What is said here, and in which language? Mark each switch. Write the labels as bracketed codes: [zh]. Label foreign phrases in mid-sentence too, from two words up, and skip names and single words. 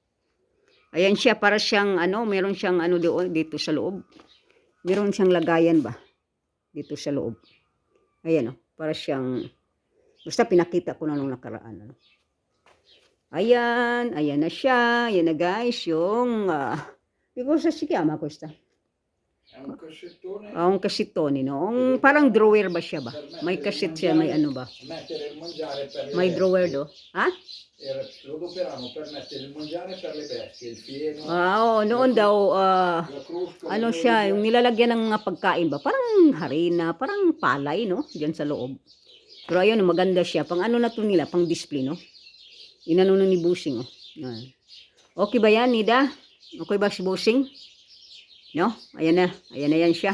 [tl] Ayan siya, para siyang meron siyang doon dito sa loob. Meron siyang lagayan ba dito sa loob. Ayan, para siyang, basta pinakita ko na nung nakaraan, ano. Ayan na siya. Ayan na guys, yung because [it] si chiama questa. Un cassettone, no? [tl] Parang drawer ba siya ba? May cassette siya, may ano ba? May drawer do. Ha? [it] Lo adoperavano per mettere il mangiare per le bestie, il fieno. [tl] Noon daw, ano siya, yung nilalagyan ng mga pagkain ba? Parang harina, parang palay, no? Diyan sa loob. Pero ayun, maganda siya. Pang ano na to nila, pang display, no? Inano na ni Bossing, oh. Okay ba yan, Nida? Okay ba si Bossing? No? Ayan na yan siya.